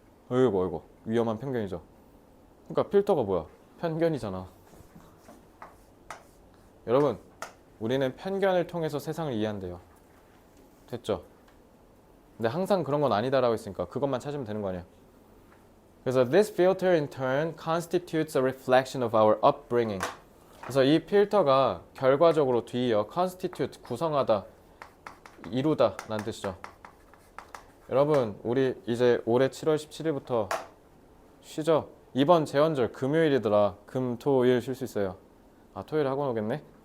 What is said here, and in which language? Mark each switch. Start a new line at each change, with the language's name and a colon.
Korean: 어이구 위험한 편견이죠. 그러니까 필터가 뭐야? 편견이잖아. 여러분 우리는 편견을 통해서 세상을 이해한대요. 됐죠? 근데 항상 그런 건 아니다라고 했으니까 그것만 찾으면 되는 거 아니야. 그래서
English: this filter in turn constitutes a reflection of our upbringing.
Korean: 그래서 이 필터가 결과적으로 뒤이어 constitute 구성하다, 이루다 라는 뜻이죠. 여러분 우리 이제 올해 7월 17일부터 쉬죠. 이번 재원절 금요일이더라. 금, 토, 일 쉴 수 있어요. 토요일에 학원 오겠네.